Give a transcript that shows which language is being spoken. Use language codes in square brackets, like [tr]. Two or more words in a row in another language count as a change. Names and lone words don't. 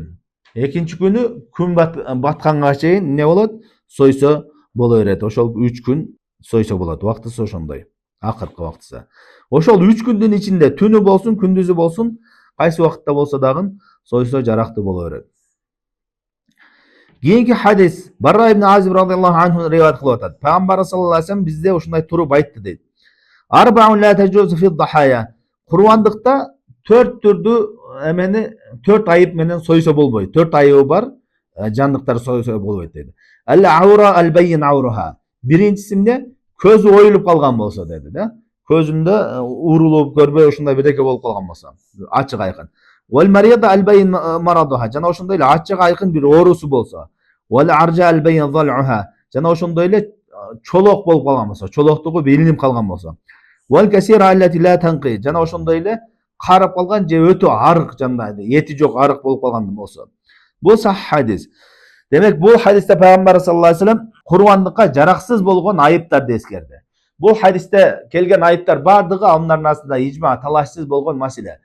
[ky] Экинчи күнү күн батканга чейин эмне болот? Сойсо боло берет. Ошол 3 күн сойсо болот. Убактысы ошондой. Акыркы убактысы. Ошол 3 күндүн ичинде түнү болсун, күндүзү болсун, кайсы убакытта болсо дагы сойсо жарактуу боло берет. Кийинки хадис Барра ибн Азиб [ar] رضي الله عنه [ky] риваят кылып атат. Пайгамбар [ar] صلى الله عليه وسلم [ky] бизде ушундай туруп айтты дейт. [ar] أربع لا تجوز في الضحايا. [ky] Курбандыкта 4 түрдүү эмени 4 айып менен сойсо болбойт. 4 айыбы бар, жандыктар сойсо болбойт дейт. [ar] العوراء البين عورها. Биринчиси эмне? [ky] Көзү оюлуп калган болсо деди да. Көзүндө урулуп көрбөй ушундай бирдеке болуп калган болсо, ачык айкын. [ar] والمريضة البين مرضها. [ky] Жана ошондой эле ачык айкын бир оорусу болсо. [ar] والعرجاء البين ظلعها. [ky] Жана ошондой эле чолок болуп калган болсо, чолоктугу билинип калган болсо. [ar] والكسيرة التي لا تنقي. [ky] Жана ошондой эле карып калган же өтө арык жандай, эти жок арык болуп калган болсо. Бул сахih хадис. Демек бул хадисте Пайгамбар [ar] صلى الله عليه وسلم [ky] курбандыкка жараксыз болгон айыптарды эскерди. Бул хадисте келген айыптар бардыгы алымдардын арасында ижма талашсыз болгон маселе.